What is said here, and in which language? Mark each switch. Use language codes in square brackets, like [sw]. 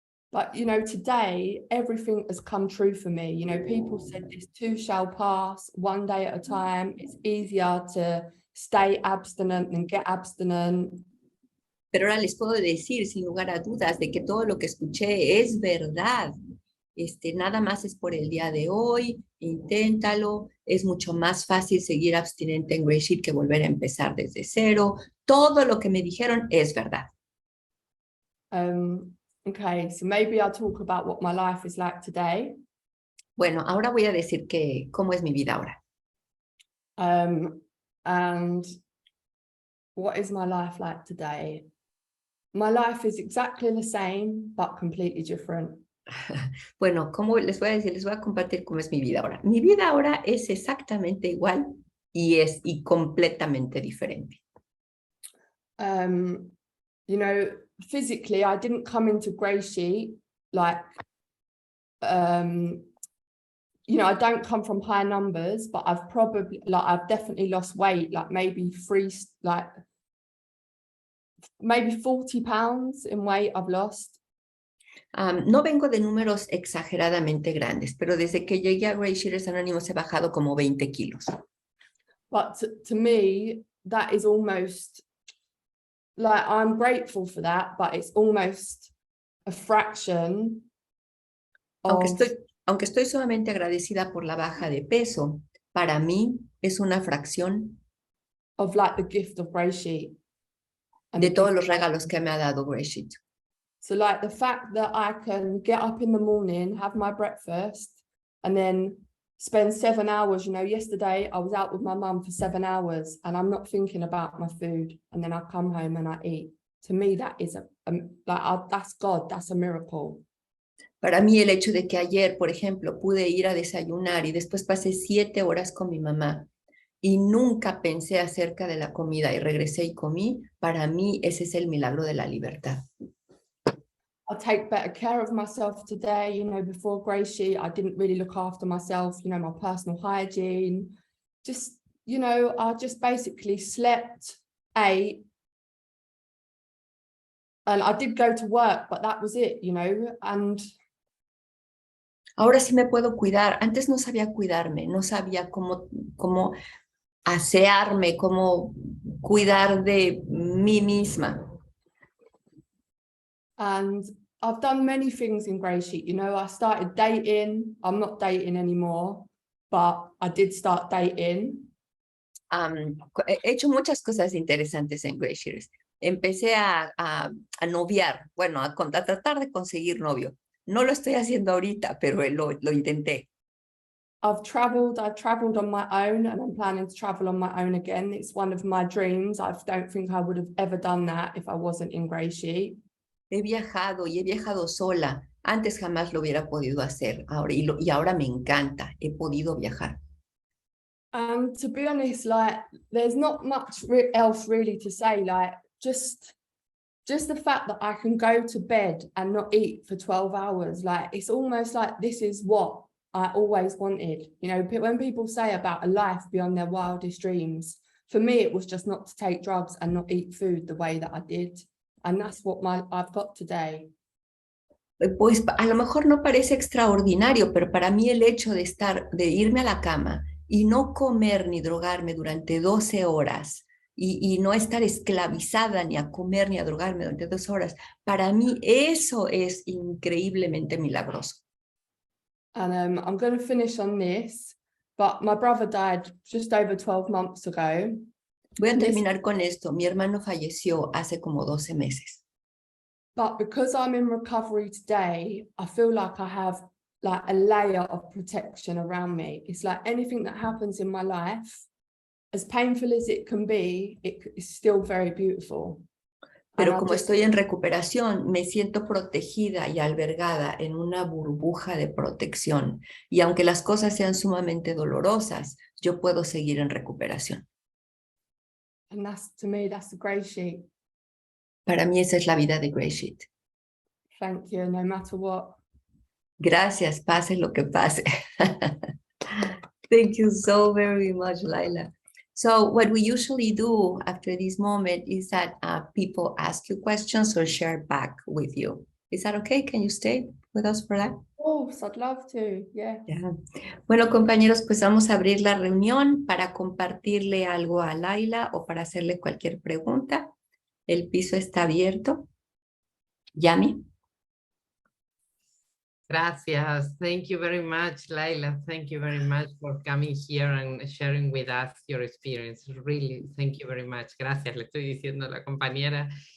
[en] But, you know, today, everything has come true for me. You know, people said this too shall pass, one day at a time. It's easier to stay abstinent than get abstinent. [es] Pero ahora les puedo decir, sin lugar a dudas, de que todo lo que escuché es verdad. Nada más es por el día de hoy, inténtalo. Es mucho más fácil seguir abstinente en GreySheet que volver a empezar desde cero. Todo lo que me dijeron es verdad. [en] Okay, so maybe I'll talk about what my life is like today. [es] Bueno, ahora voy a decir cómo es mi vida ahora. [en] And what is my life like today? My life is exactly the same, but completely different. [es] Bueno, ¿cómo les voy a decir? Les voy a compartir cómo es mi vida ahora. Mi vida ahora es exactamente igual y completamente diferente. [en] You know, physically, I didn't come into GreySheet like, you know, I don't come from high numbers, but I've definitely lost weight, like maybe 40 pounds in weight I've lost. [es] No vengo de números exageradamente grandes, pero desde que llegué a GreySheeters Anónimos he bajado como 20 kilos. [en] But to me, that is almost, like, I'm grateful for that, but it's almost a fraction of... [es] Aunque estoy sumamente agradecida por la baja de peso, para mí es una fracción [en] of like the gift of GreySheet. [es] De todos los regalos que me ha dado GreySheet. [en] So like the fact that I can get up in the morning, have my breakfast, and then spend 7 hours, you know, yesterday I was out with my mum for 7 hours and I'm not thinking about my food, and then I come home and I eat. To me, that is that's God, that's a miracle. [es] Para mí el hecho de que ayer, por ejemplo, pude ir a desayunar y después pasé 7 horas con mi mamá y nunca pensé acerca de la comida y regresé y comí, para mí ese es el milagro de la libertad. [en] I take better care of myself today. You know, before GreySheet, I didn't really look after myself, you know, my personal hygiene. Just, you know, I just basically slept, ate, and I did go to work, but that was it, you know, and [es] Ahora sí me puedo cuidar. Antes no sabía cuidarme, no sabía cómo asearme, cómo cuidar de mí misma. [en] and I've done many things in GreySheet. You know, I started dating. I'm not dating anymore, but I did start dating. [es] He hecho muchas cosas interesantes en GreySheeters. Empecé a noviar, bueno, a tratar de conseguir novio. No lo estoy haciendo ahorita, pero lo intenté. [en] I've traveled on my own, and I'm planning to travel on my own again. It's one of my dreams. I don't think I would have ever done that if I wasn't in GreySheet. [es] He viajado y he viajado sola. Antes jamás lo hubiera podido hacer. Y ahora me encanta. He podido viajar. [en] To be honest, like, there's not much else really to say. Like, just the fact that I can go to bed and not eat for 12 hours, like, it's almost like this is what I always wanted. You know, when people say about a life beyond their wildest dreams, for me, it was just not to take drugs and not eat food the way that I did. And that's what I've got today. [es] Pues a lo mejor no parece extraordinario, pero para mí el hecho de irme a la cama y no comer ni drogarme durante 12 horas y no estar esclavizada ni a comer ni a drogarme durante 12 horas, para mí eso es increíblemente milagroso. [en] And I'm going to finish on this, but my brother died just over 12 months ago. [es] Voy a terminar con esto. Mi hermano falleció hace como 12 meses. [en] But because I'm in recovery today, I feel like I have like a layer of protection around me. It's like anything that happens in my life, as painful as it can be, it is still very beautiful. [es] Pero como estoy en recuperación, me siento protegida y albergada en una burbuja de protección. Y aunque las cosas sean sumamente dolorosas, yo puedo seguir en recuperación. [en] And to me, that's the GreySheet. [es] Para mí esa es la vida de GreySheet. [en] Thank you, no matter what. [es] Gracias, pase lo que pase. [en] Thank you so very much, LAYLA. So what we usually do after this moment is that people ask you questions or share back with you. Is that okay? Can you stay with us for that? Oh, I'd love to, yeah. [es] Bueno, compañeros, pues vamos a abrir la reunión para compartirle algo a LAYLA o para hacerle cualquier pregunta. El piso está abierto. Yami. Gracias. [en] Thank you very much, LAYLA. Thank you very much for coming here and sharing with us your experience. Really, thank you very much. [es] Gracias, le estoy diciendo a la compañera.